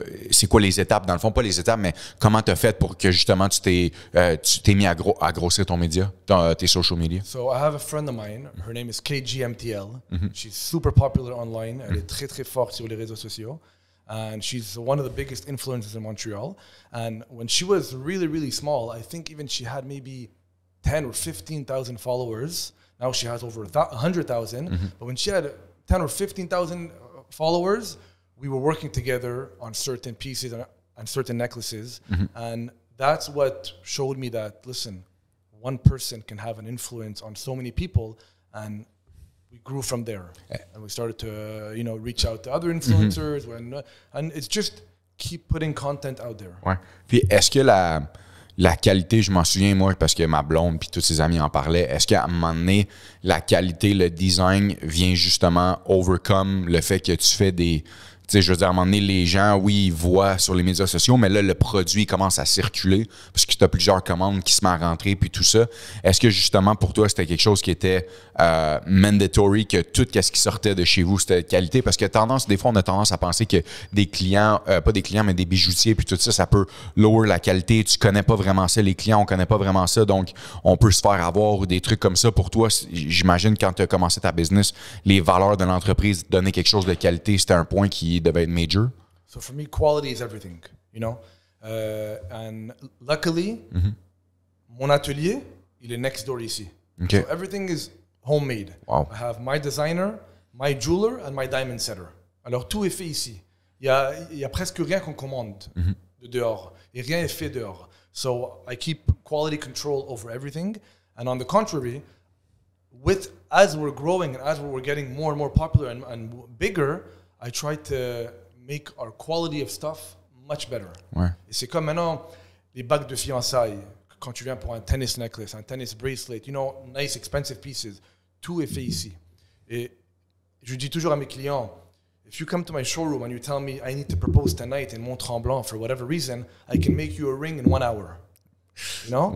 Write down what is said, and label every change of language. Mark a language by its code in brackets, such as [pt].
[fr] C'est quoi les étapes dans le fond, pas les étapes, mais comment tu as fait pour que justement tu t'es mis à grossir ton média, tes social media? [en] So I have a friend of mine, her name is KGMTL. She's super popular online, [fr] elle est très très forte sur les réseaux sociaux. [en] And she's one of the biggest influencers in Montreal. And when she was really, really small, I think even she had maybe 10 or 15,000 followers. Now she has over 100,000. But when she had 10 or 15,000 followers, we were working together on certain pieces and certain necklaces. And that's what showed me that, listen, one person can have an influence on so many people, and we grew from there, and we started to, you know, reach out to other influencers, and it's just keep putting content out there. [fr] Ouais. Puis est-ce que la qualité, je m'en souviens moi parce que ma blonde puis tous ses amis en parlaient, est-ce qu'à un moment donné, la qualité, le design vient justement overcome le fait que tu fais des... Tu sais, je veux dire, à un moment donné, les gens, oui, ils voient sur les médias sociaux, mais là, le produit commence à circuler parce que tu as plusieurs commandes qui se mettent à rentrer puis tout ça. Est-ce que, justement, pour toi, c'était quelque chose qui était mandatory, que tout ce qui sortait de chez vous, c'était de qualité? Parce que des fois, on a tendance à penser que des clients, pas des clients, mais des bijoutiers puis tout ça, ça peut lower la qualité. Tu connais pas vraiment ça, les clients, on connaît pas vraiment ça, donc on peut se faire avoir ou des trucs comme ça. Pour toi, j'imagine, quand tu as commencé ta business, les valeurs de l'entreprise, donner quelque chose de qualité, c'était un point qui devait être major? [en] So for me, quality is everything, you know? And luckily, [fr] mon atelier, il est [en] next door [fr] ici. [en] Okay. So everything is homemade. Wow. I have my designer, my jeweler, and my diamond setter. [fr] Alors, tout est fait ici. Il y a presque rien qu'on commande de dehors. Et rien est fait dehors. [en] So I keep quality control over everything. And on the contrary, as we're growing and as we're getting more and more popular and bigger, I try to make our quality of stuff much better. [fr] Ouais. Et c'est comme maintenant les bagues de fiançailles. Quand tu viens pour un tennis necklace, un tennis bracelet, [en] nice expensive pieces, [fr] tout est fait ici. Et je dis toujours à mes clients, [en] if you come to my showroom and you tell me I need to propose tonight in Mont-Tremblant for whatever reason, I can make you a ring in 1 hour. You know?